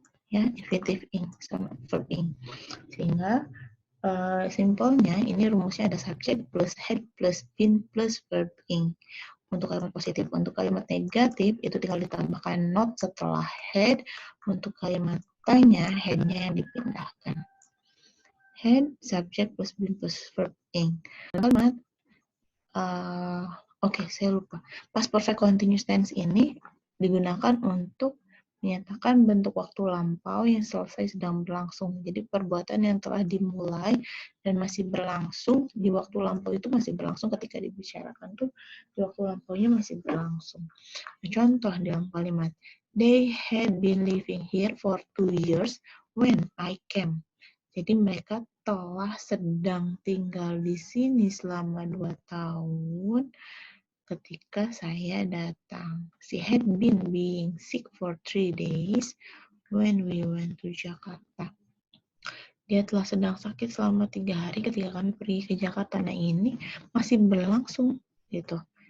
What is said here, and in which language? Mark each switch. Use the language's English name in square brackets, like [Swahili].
[Indonesian] Ya, infinitive ing sama verb ing. Sehingga simpelnya ini rumusnya ada subject plus had plus been plus verb ing. Untuk kalimat positif. Untuk kalimat negatif itu tinggal ditambahkan not setelah had. Untuk kalimat tanya, head-nya yang dipindahkan. Had, subject plus been plus verb ing. Kalimat Oke, saya lupa. Past perfect continuous tense ini digunakan untuk menyatakan bentuk waktu lampau yang selesai sedang berlangsung. Jadi perbuatan yang telah dimulai dan masih berlangsung di waktu lampau itu masih berlangsung ketika dibicarakan tuh di waktu lampaunya masih berlangsung. Nah, contoh dalam kalimat [English] they had been living here for 2 years when I came. [Indonesian] Jadi mereka telah sedang tinggal di sini selama 2 tahun ketika saya datang. [English] She had been being sick for 3 days when we went to Jakarta. [Indonesian] Dia telah sedang sakit selama 3 hari ketika kami pergi ke Jakarta. Nah, ini masih berlangsung gitu.